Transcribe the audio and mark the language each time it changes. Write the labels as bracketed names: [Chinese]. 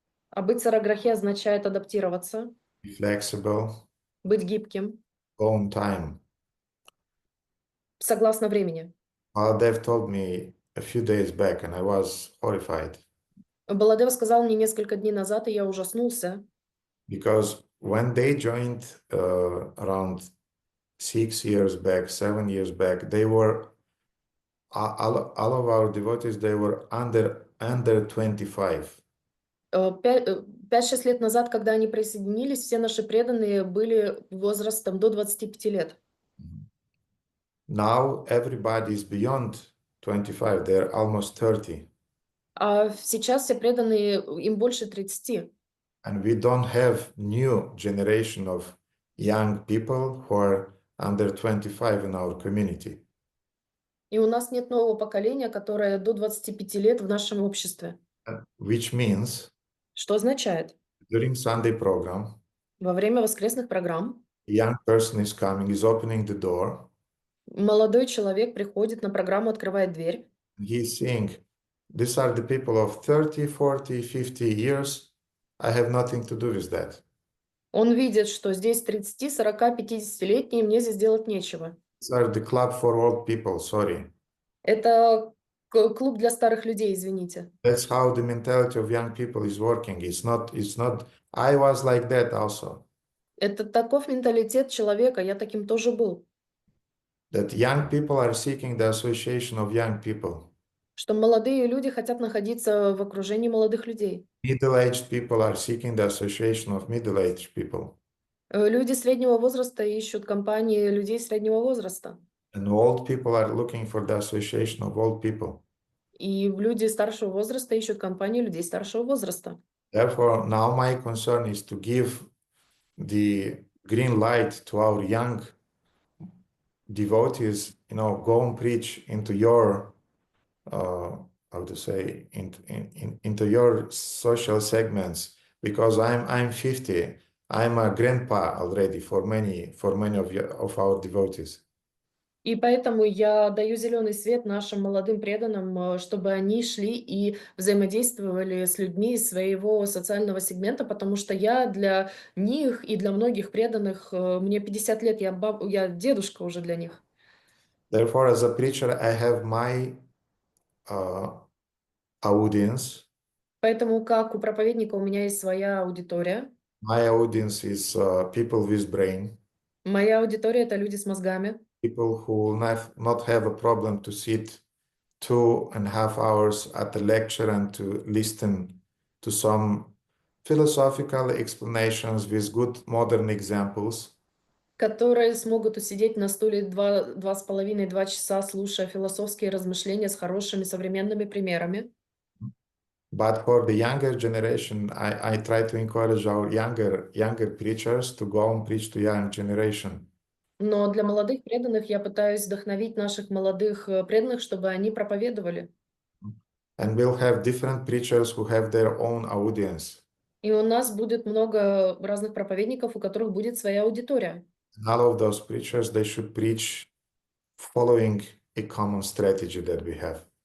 [Russian] А быть сараграхи означает адаптироваться, [English] be flexible, [Russian] быть гибким, [English] go on time. [Russian] согласно времени. [English] Dev told me a few days back, and I was horrified. [Russian] Баладев сказал мне несколько дней назад, и я ужаснулся, [English] Because when they joined around 6 years back, 7 years back, they were all of our devotees. They were under 25. [Russian] 5-6 лет назад, когда они присоединились, все наши преданные были возрастом до 25 лет. [English] Now everybody is beyond 25. They're almost 30. [Russian] А сейчас все преданные, им больше 30. [English] And we don't have new generation of young people who are under 25 in our community. [Russian] И у нас нет нового поколения, которое до 25 лет в нашем обществе. [English] Which means [Russian] Что означает? [English] during Sunday program, [Russian] Во время воскресных программ [English] a young person is coming, is opening the door, [Russian] молодой человек приходит на программу, открывает дверь. [English] he's saying, these are the people of 30, 40, 50 years. I have nothing to do with that. [Russian] Он видит, что здесь 30, 40, 50-летние, мне здесь делать нечего. [English] These are the club for old people, sorry. [Russian] Это клуб для старых людей, извините. [English] That's how the mentality of young people is working. It's not, I was like that also. [Russian] Это таков менталитет человека, я таким тоже был. [English] That young people are seeking the association of young people. [Russian] Что молодые люди хотят находиться в окружении молодых людей. [English] Middle-aged people are seeking the association of middle-aged people. [Russian] Люди среднего возраста ищут компании людей среднего возраста. [English] And old people are looking for the association of old people. [Russian] И люди старшего возраста ищут компанию людей старшего возраста. [English] Therefore, now my concern is to give the green light to our young devotees, go and preach into your, how to say, into your social segments, because I'm 50. I'm a grandpa already for many of our devotees. [Russian] И поэтому я даю зеленый свет нашим молодым преданным, чтобы они шли и взаимодействовали с людьми из своего социального сегмента, потому что я для них и для многих преданных, мне 50 лет, я дедушка уже для них. [English] Therefore, as a preacher, I have my audience. [Russian] Поэтому как у проповедника у меня есть своя аудитория. [English] My audience is people with brain. [Russian] Моя аудитория — это люди с мозгами. [English] People who not have a problem to sit 2.5 hours at a lecture and to listen to some philosophical explanations with good modern examples. [Russian] Которые смогут усидеть на стуле 2,5-2 часа, слушая философские размышления с хорошими современными примерами. [English] But for the younger generation, I try to encourage our younger preachers to go and preach to young generation. [Russian] Но для молодых преданных я пытаюсь вдохновить наших молодых преданных, чтобы они проповедовали. [English] And we'll have different preachers who have their own audience. [Russian] И у нас будет много разных проповедников, у которых будет своя аудитория. [English] And all of those preachers, they should preach following a common strategy that we have.